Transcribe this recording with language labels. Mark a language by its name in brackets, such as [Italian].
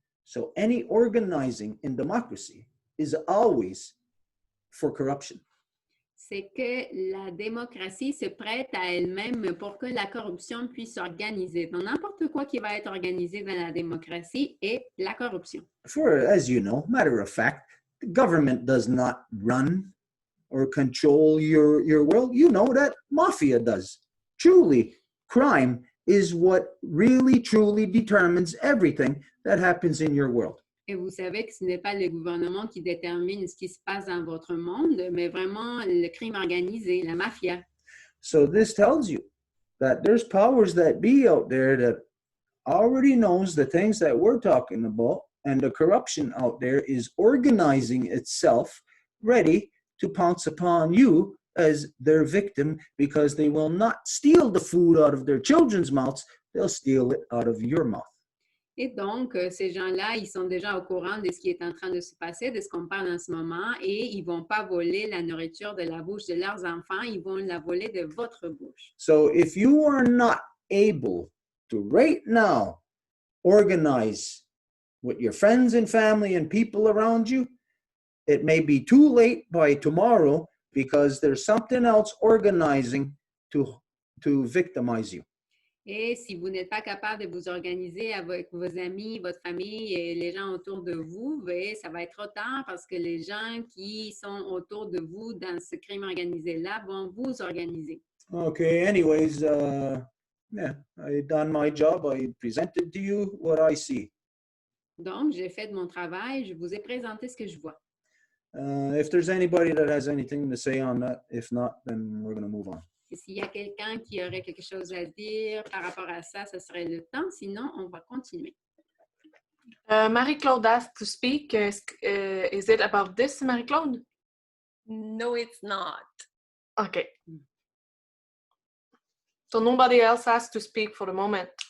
[English] So any organizing in democracy is always for corruption. [French] C'est que la démocratie se prête à elle-même pour que la corruption puisse s'organiser. Donc, n'importe quoi qui va être organisé dans la démocratie est la corruption. [English] For, as you know, matter of fact, the government does not run or control your world. You know that mafia does. Truly, crime is what really, truly determines everything that happens in your world. [French] Et vous savez que ce n'est pas le gouvernement qui détermine ce qui se passe dans votre monde, mais vraiment le crime organisé, la mafia. [English] So this tells you that there's powers that be out there that already knows the things that we're talking about, and the corruption out there is organizing itself, ready to pounce upon you as their victim, because they will not steal the food out of their children's mouths, they'll steal it out of your mouth. [French] Et donc, ces gens-là, ils sont déjà au courant de ce qui est en train de se passer, de ce qu'on parle en ce moment, et ils ne vont pas voler la nourriture de la bouche de leurs enfants, ils vont la voler de votre bouche. [English] So if you are not able to right now organize with your friends and family and people around you, it may be too late by tomorrow because there's something else organizing to victimize you. [French] Et si vous n'êtes pas capable de vous organiser avec vos amis, votre famille et les gens autour de vous, ça va être trop tard parce que les gens qui sont autour de vous dans ce crime organisé-là vont vous organiser. [English] Okay, anyways, yeah, I done my job. I presented to you what I see. [French] Donc, j'ai fait de mon travail, je vous ai présenté ce que je vois. [English] If there's anybody that has anything to say on that, if not, then we're going to move on. [French] Et s'il y a quelqu'un qui aurait quelque chose à dire par rapport à ça, ce serait le temps. Sinon, on va continuer. [English] Marie-Claude asked to speak. Is it about this, Marie-Claude? No, it's not. Okay. So nobody else has to speak for the moment.